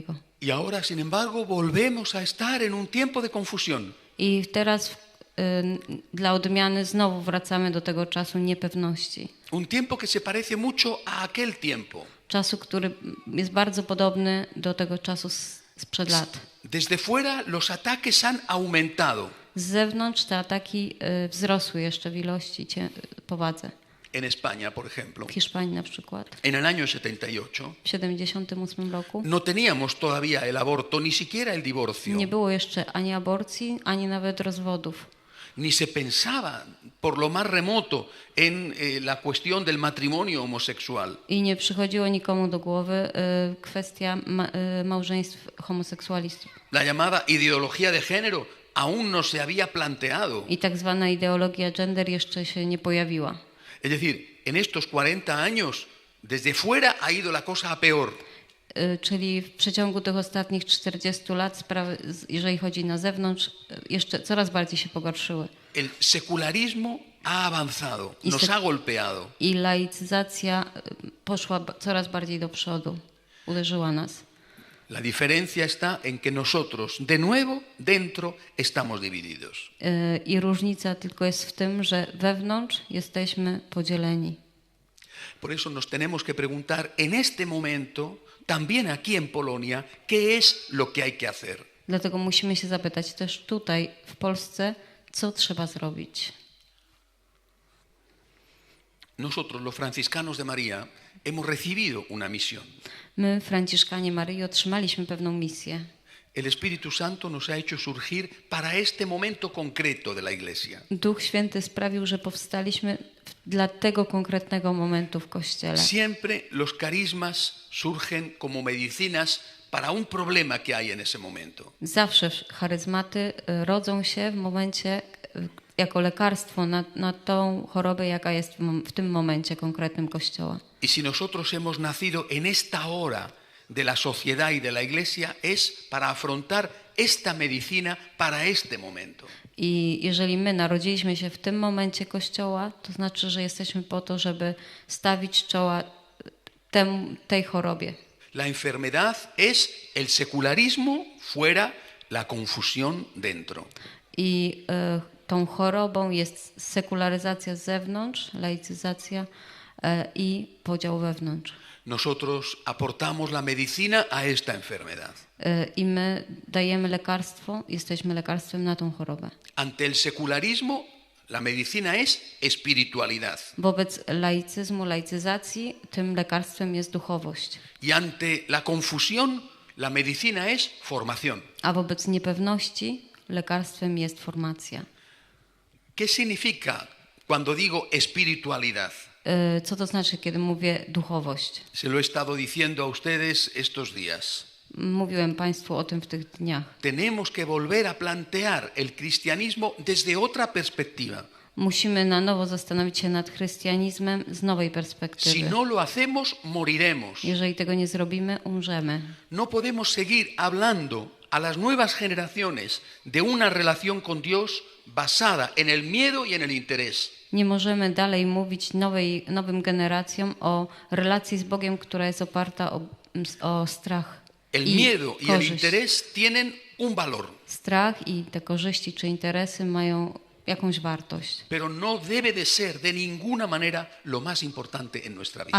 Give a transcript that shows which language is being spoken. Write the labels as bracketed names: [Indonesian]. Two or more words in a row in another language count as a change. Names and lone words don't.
[Spanish] Y ahora, sin embargo, volvemos a estar en un tiempo de confusión. [Polish] I teraz dla odmiany znowu wracamy do tego czasu niepewności. [Spanish] Un tiempo que se parece mucho a aquel tiempo. [Polish] Czasu, który jest bardzo podobny do tego czasu sprzed lat. [Spanish] Desde fuera los ataques han aumentado. [Polish] Z zewnątrz te ataki wzrosły jeszcze w ilości, powadze. [Spanish] En España, por ejemplo, [Polish] W Hiszpanii na przykład. [Spanish] en el año 78, [Polish] W 1978 roku [Spanish] no teníamos todavía el aborto, ni siquiera el divorcio. [Polish] nie było jeszcze ani aborcji, ani nawet rozwodów. [Spanish] Ni se pensaba, por lo más remoto, en la cuestión del matrimonio homosexual. [Polish] I nie przychodziło nikomu do głowy kwestia małżeństw homoseksualistów. [Spanish] La llamada ideología de género aún no se había planteado. [Polish] I tak zwana ideologia gender jeszcze się nie pojawiła. [Spanish] Es decir, en estos 40 años, desde fuera ha ido la cosa a peor. [Polish] Czyli w przeciągu tych ostatnich 40 lat sprawy, jeżeli chodzi na zewnątrz, jeszcze coraz bardziej się pogorszyły. [Spanish] El secularismo ha avanzado, nos ha golpeado. [Polish] I laicyzacja poszła coraz bardziej do przodu, uderzyła nas. [Spanish] La diferencia está en que nosotros, de nuevo, dentro, estamos divididos. [Polish] I różnica tylko jest w tym, że wewnątrz jesteśmy podzieleni. [Spanish] Por eso nos tenemos que preguntar en este momento, también aquí en Polonia, qué es lo que hay que hacer. [Polish] Dlatego musimy się zapytać też tutaj w Polsce, co trzeba zrobić. [Spanish] Nosotros, los franciscanos de María, hemos recibido una misión. [Polish] My, Franciszkanie Maryi, otrzymaliśmy pewną misję. [Spanish] El Espíritu Santo nos ha hecho surgir para este momento concreto de la Iglesia. [Polish] Duch Święty sprawił, że powstaliśmy dla tego konkretnego momentu w Kościele. [Spanish] Siempre los carismas surgen como medicinas para un problema que hay en ese momento. [Polish] Zawsze charyzmaty rodzą się w momencie jako lekarstwo na tą chorobę, jaka jest w tym momencie konkretnym Kościoła. [Spanish] Y si nosotros hemos nacido en esta hora de la sociedad y de la Iglesia, es para afrontar esta medicina para este momento. [Polish] I jeżeli my narodziliśmy się w tym momencie Kościoła, to znaczy, że jesteśmy po to, żeby stawić czoła tej chorobie. [Spanish] La enfermedad es el secularismo fuera, la confusión dentro. [Polish] I tą chorobą jest sekularyzacja z zewnątrz, laicyzacja i podział wewnątrz. [Spanish] Nosotros aportamos la medicina a esta enfermedad. [Polish] I my dajemy lekarstwo, jesteśmy lekarstwem na tą chorobę. [Spanish] Ante el secularismo, la medicina es espiritualidad. [Polish] Wobec laicyzmu, laicyzacji, tym lekarstwem jest duchowość. [Spanish] Y ante la confusión, la medicina es formación. [Polish] A wobec niepewności lekarstwem jest formacja. [Spanish] ¿Qué significa cuando digo espiritualidad? [Polish] Co to znaczy, kiedy mówię duchowość? [Spanish] Se lo he estado diciendo a ustedes estos días. [Polish] Mówiłem Państwu o tym w tych dniach. [Spanish] Tenemos que volver a plantear el cristianismo desde otra perspectiva. [Polish] Musimy na nowo zastanowić się nad chrystianizmem z nowej perspektywy. [Spanish] Si no lo hacemos, moriremos. [Polish] Jeżeli tego nie zrobimy, umrzemy. [Spanish] No podemos seguir hablando a las nuevas generaciones de una relación con Dios basada en el miedo y en el interés. [Polish] Nie możemy dalej mówić nowym generacjom o relacji z Bogiem, która jest oparta o strach [Spanish] El [Polish] i [Spanish] miedo y el [Polish] korzyść. [Spanish] interés tienen un valor, [Polish] Strach i te korzyści czy interesy mają jakąś wartość. [Spanish] pero no debe de ser de ninguna manera lo más importante en nuestra vida.